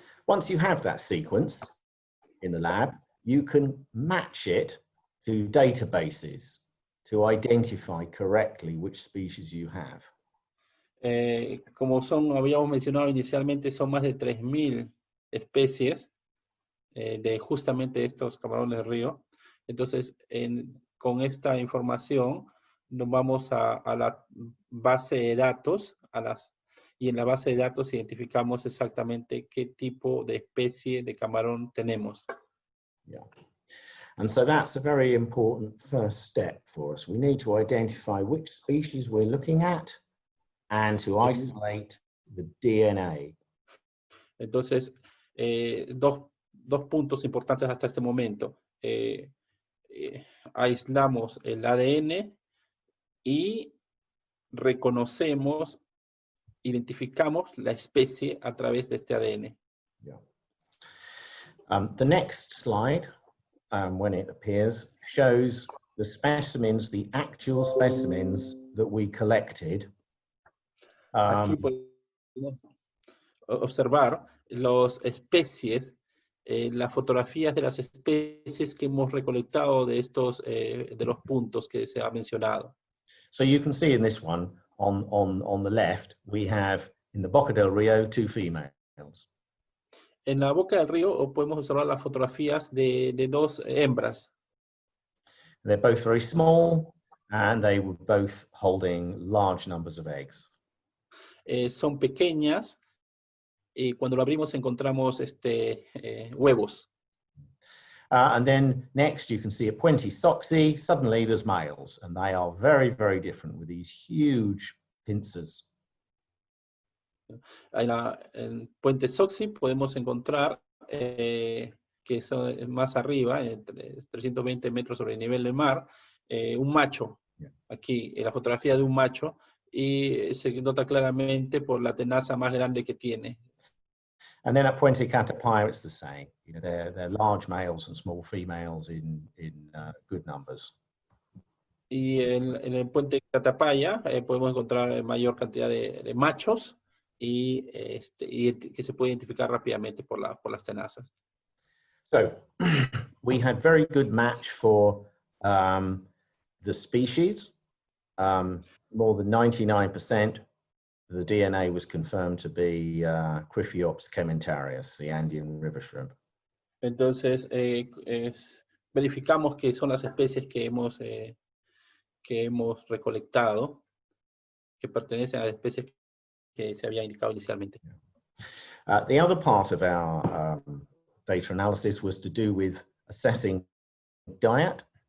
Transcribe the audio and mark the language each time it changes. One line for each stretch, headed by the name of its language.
English: Once you have that sequence in the lab, you can match it to databases to identify correctly which species you have.
Spanish: Como habíamos mencionado inicialmente, son más de 3.000 especies de justamente estos camarones de río. Entonces, con esta información nos vamos a la base de datos, y en la base de datos identificamos exactamente qué tipo de especie de camarón tenemos.
English: Yeah. And so that's a very important first step for us. We need to identify which species we're looking at and to isolate the DNA.
Spanish: Entonces, dos puntos importantes hasta este momento. Aislamos el ADN y reconocemos, identificamos la especie a través de este ADN.
English: Yeah. The next slide, when it appears, shows the specimens, the actual specimens that we collected.
Spanish: Aquí podemos observar las especies, las fotografías de las especies que hemos recolectado de de los puntos que se ha mencionado.
English: So you can see in this one on the left, we have in the Boca del Rio 2 females.
Spanish: En la boca del río podemos observar las fotografías de 2 hembras.
English: They're both very small and they were both holding large numbers of eggs.
Spanish: Son pequeñas y cuando lo abrimos encontramos huevos.
English: And then next you can see at Puente Soxy, suddenly there's males and they are very, very different with these huge pincers.
Spanish: En Puente Soxy podemos encontrar que son más arriba, entre 320 metros sobre el nivel del mar, un macho. Aquí, la fotografía de un macho, y se nota claramente por la tenaza más grande que tiene.
English: And then at Puente Catapaya, it's the same. You know, they're large males and small females in good numbers.
Spanish: Y en el Puente Catapaya podemos encontrar mayor cantidad de machos y que se puede identificar rápidamente por las tenazas.
English: So we had very good match for the species. More than 99% of the DNA was confirmed to be Cryphiops cementarius, the Andean river shrimp.
Spanish: Entonces, verificamos que son las especies que hemos recolectado, que pertenecen a las especies que se había indicado inicialmente.
English: The other part of our data analysis was to do with assessing diet.